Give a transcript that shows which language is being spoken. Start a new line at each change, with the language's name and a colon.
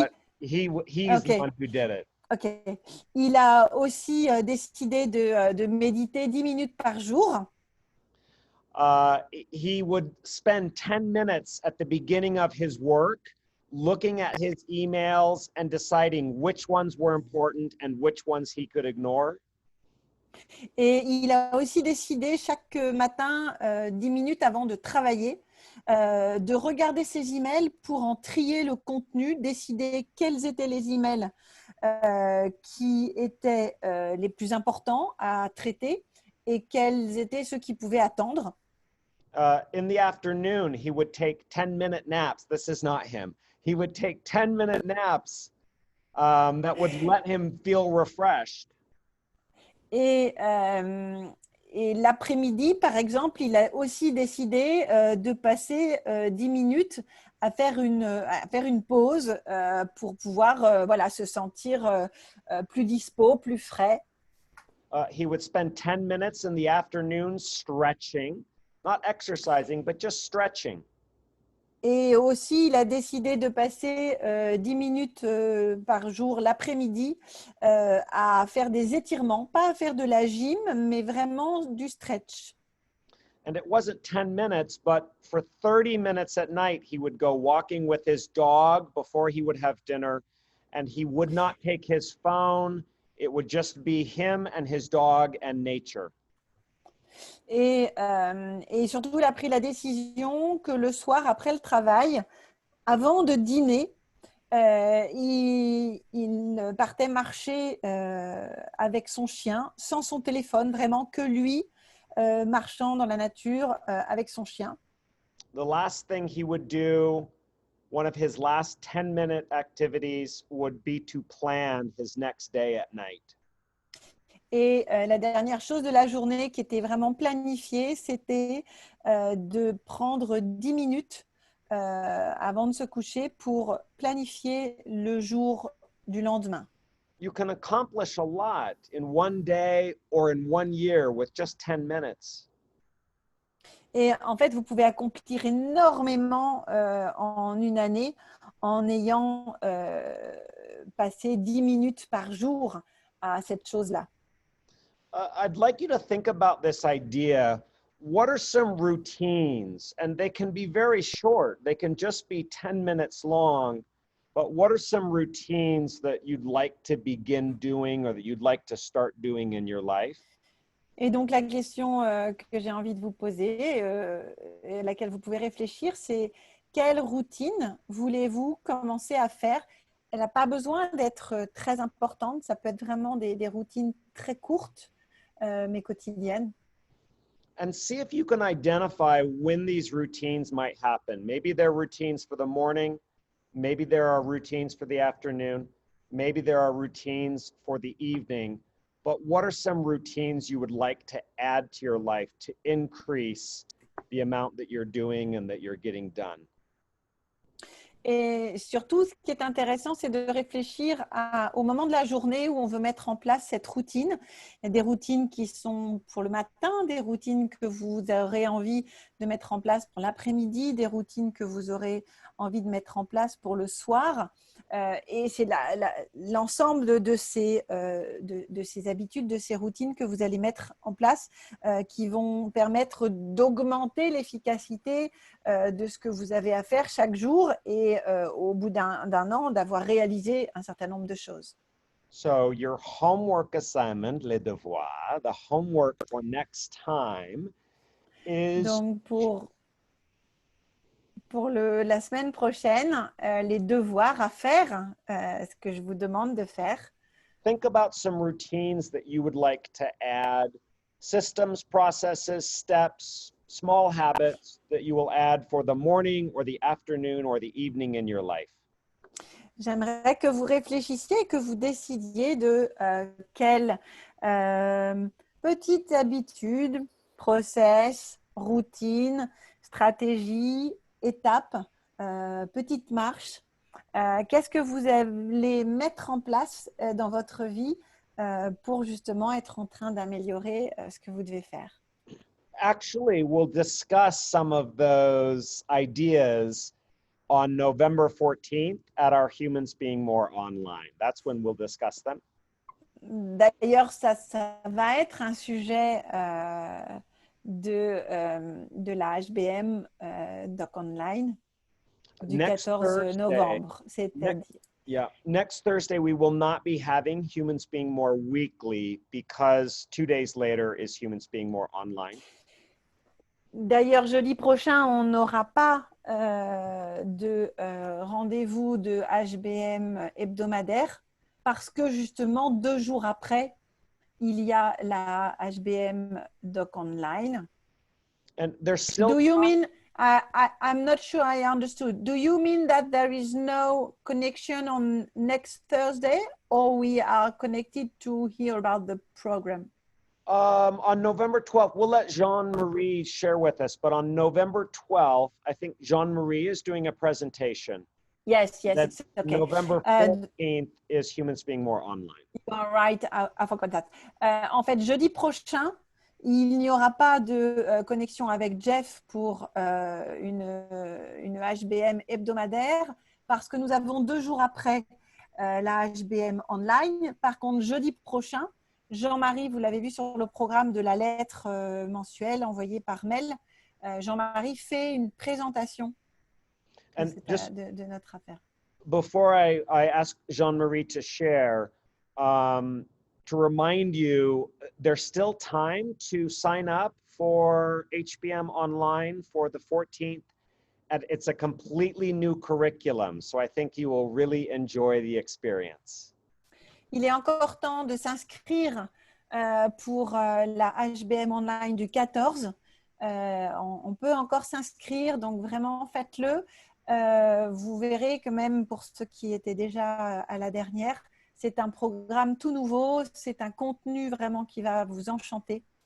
English: but he's the one who did it. ok.
French: Il a aussi décidé de méditer 10 minutes par jour.
English: He would spend 10 minutes at the beginning of his work looking at his emails and deciding which ones were important and which ones he could ignore.
French: Et il a aussi décidé chaque matin, 10 minutes avant de travailler, de regarder ses emails pour en trier le contenu, décider quels étaient les emails qui étaient les plus importants à traiter et quels étaient ceux qui pouvaient attendre.
English: In the afternoon, he would take 10-minute naps. This is not him. He would take 10-minute naps that would let him feel refreshed.
French: Et l'après-midi, par exemple, il a aussi décidé de passer 10 minutes à faire une pause pour pouvoir voilà, se sentir plus dispo, plus frais.
English: He would spend 10 minutes in the afternoon stretching, not exercising, but just stretching.
French: Et aussi, il a décidé de passer 10 minutes par jour l'après-midi à faire des étirements, pas à faire de la gym, mais vraiment du stretch.
English: And it wasn't 10 minutes, but for 30 minutes at night, he would go walking with his dog before he would have dinner, and he would not take his phone. It would just be him and his dog and nature.
French: Et surtout, il a pris la décision que le soir, après le travail, avant de dîner, il partait marcher avec son chien, sans son téléphone, vraiment que lui, marchant dans la nature avec son chien.
English: The last thing he would do, one of his last 10-minute activities, would be to plan his next day at night.
French: Et la dernière chose de la journée qui était vraiment planifiée, c'était de prendre 10 minutes avant de se coucher pour planifier le jour du lendemain.
English: You can accomplish a lot in one day or in 1 year with just 10 minutes.
French: Et en fait, vous pouvez accomplir énormément en une année en ayant passé 10 minutes par jour à cette chose-là.
English: I'd like you to think about this idea. What are some routines? And they can be very short. They can just be 10 minutes long. But what are some routines that you'd like to begin doing or that you'd like to start doing in your life?
French: Et donc, la question que j'ai envie de vous poser, et à laquelle vous pouvez réfléchir, c'est quelle routine voulez-vous commencer à faire? Elle n'a pas besoin d'être très importante. Ça peut être vraiment des routines très courtes, mais quotidiennes.
English: And see if you can identify when these routines might happen. Maybe they're routines for the morning. Maybe there are routines for the afternoon. Maybe there are routines for the evening. But what are some routines you would like to add to your life to increase the amount that you're doing and that you're getting done?
French: Et surtout, ce qui est intéressant, c'est de réfléchir au moment de la journée où on veut mettre en place cette routine. Il y a des routines qui sont pour le matin, des routines que vous aurez envie de mettre en place pour l'après-midi, des routines que vous aurez envie de mettre en place pour le soir. Et c'est l'ensemble de ces habitudes, de ces routines que vous allez mettre en place qui vont permettre d'augmenter l'efficacité de ce que vous avez à faire chaque jour et au bout d'un an, d'avoir réalisé un certain nombre de choses.
English: So your homework assignment,
French: les devoirs,
English: the homework for next time is
French: Donc, pour la semaine prochaine, les devoirs à faire, ce que je vous demande de faire,
English: think about some routines that you would like to add, systems, processes, steps, small habits that you will add for the morning or the afternoon or the evening in your life.
French: j'aimerais que vous réfléchissiez et que vous décidiez de quelles petites habitudes, process, routines, stratégies, étapes, petites marches, qu'est-ce que vous allez mettre en place dans votre vie pour justement être en train d'améliorer ce que vous devez faire.
English: Actually, we'll discuss some of those ideas on November 14th at our Humans Being More online. That's when we'll discuss them.
French: D'ailleurs, ça va être un sujet de la HBM Doc Online du
English: Next 14 Thursday,
French: novembre. C'est-à-dire,
English: Yeah, next Thursday, we will not be having Humans Being More weekly because 2 days later is Humans Being More online.
French: d'ailleurs, jeudi prochain, on n'aura pas de rendez-vous de HBM hebdomadaire parce que justement, 2 jours après, il y a la HBM Doc Online.
English: And there's still Do you mean, I'm not sure I understood. Do you mean that there is no connection on next Thursday or we are connected to hear about the program? on November 12th, we'll let Jean-Marie share with us, but on November 12th, I think Jean-Marie is doing a presentation. Yes, Then it's okay. November 14th is Humans Being More online. You are right, I forgot that.
French: En fait, jeudi prochain, il n'y aura pas de connexion avec Jeff pour une HBM hebdomadaire parce que nous avons 2 jours après la HBM online. Par contre, jeudi prochain, Jean-Marie, vous l'avez vu sur le programme de la lettre mensuelle envoyée par mail, Jean-Marie fait une présentation
English: And just
French: de notre affaire.
English: before I ask Jean-Marie to share, to remind you, there's still time to sign up for HBM Online for the 14th. And it's a completely new curriculum, so I think you will really enjoy the experience.
French: Il est encore temps de s'inscrire pour la HBM Online du 14. On peut encore s'inscrire, donc vraiment faites-le. Vous verrez que même pour ceux qui étaient déjà à la dernière, c'est un programme tout nouveau, c'est un contenu vraiment qui va vous enchanter.